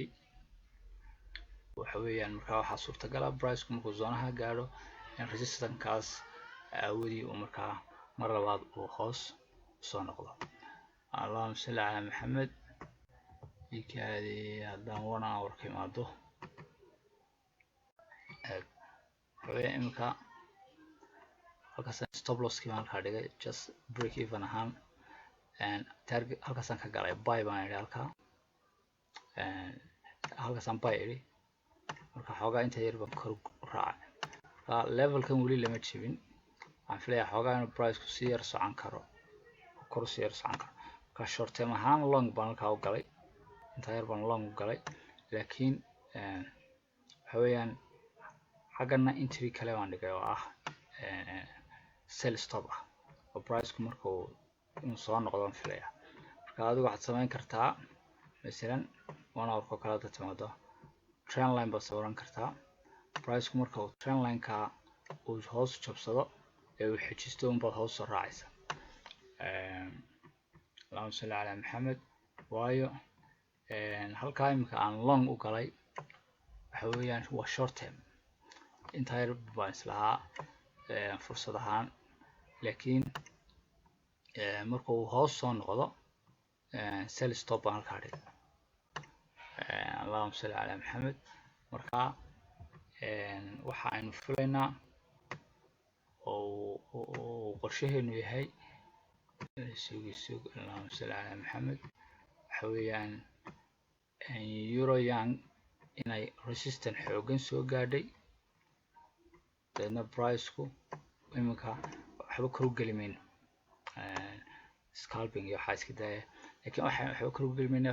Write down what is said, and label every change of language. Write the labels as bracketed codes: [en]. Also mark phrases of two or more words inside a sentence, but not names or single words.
[so] waxa weeyaan markaa waxaa suurtagal ah price-ku markuu zonaha gaadho in resistance-kaas aawadi uu markaa mar labaad uu hoos soo noqdo. [ar] اللهم صل على محمد. [so] ikaadi haddaan 1 hour ka imaado imika halkaas [en] stop loss- [so] kii baan halkaa dhigay [en] just break even [so] ahaan, target halkaasaan ka galay buy baan idhi halkaasaan buy idhi. marka xoogaa inta yar baan kor u raacay. marka level-kan weli lama jebin. waxaan filayaa xoogaa inuu price-ku sii yar socon karo, kor sii yar socon karo. marka [en] short term [so] ahaan long baan halkaa u galay, inta yar baan long u galay, laakiin waxa weeyaan xaggana entry kale baan dhigay oo ah [en] sell stop [so] ah oo price-ku markuu inuu soo noqdo aan filayaa. marka adigu waxaad samayn kartaa مثلا 1 hour ko kale hadda timaado [en] trend line [so] baad sawiran kartaa. price-ku marka uu [en] trend line- [so] ka uu hoos jabsado ee uu xajisto unbaad hoos soo raacaysa. [ar] اللهم صل على محمد. [so] waayo halkaa imika aan long u galay waxa weeyaan waa short term, inta yar baan islahaa fursad ahaan, laakiin marka uu hoos soo noqdo [en] sell stop [so] baan halkaa dhigay. [ar] اللهم صل على محمد. [so] marka waxa aynu filaynaa oo qorshaheenu yahay [ar] اللهم صل على محمد. [so] waxa weeyaan euro young inay resistance xoogan soo gaadhay, deedna price-ku iminka waxba kor u geli mayno scalping iyo waxaa iska daaya, laakiin waxba kor u geli mayno.